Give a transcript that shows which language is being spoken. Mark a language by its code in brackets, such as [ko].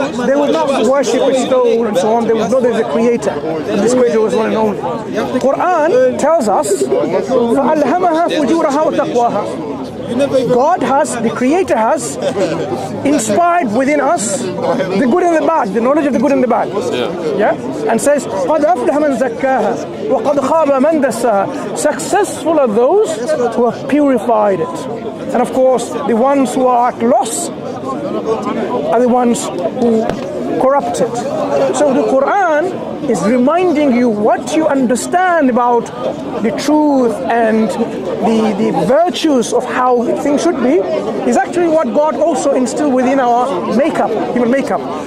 [en] They would not worship a stone and so on. They would know there's a Creator, and this Creator was one and only. Quran tells us [ar] فَأَلْهَمَهَا فُجُورَهَا وَتَقْوَاهَا. [en] God has, the Creator has inspired within us the good and the bad, the knowledge of the good and the bad. Yeah? And says [ar] قَدْ أَفْلَحَ مَنْ زَكَّاهَا وَقَدْ خَابَ مَنْ دَسَّاهَا. [en] Successful are those who have purified it. And of course, the ones who are at loss are the ones who corrupt it. So the Quran is reminding you what you understand about the truth and the virtues of how things should be is actually what God also instilled within our human makeup.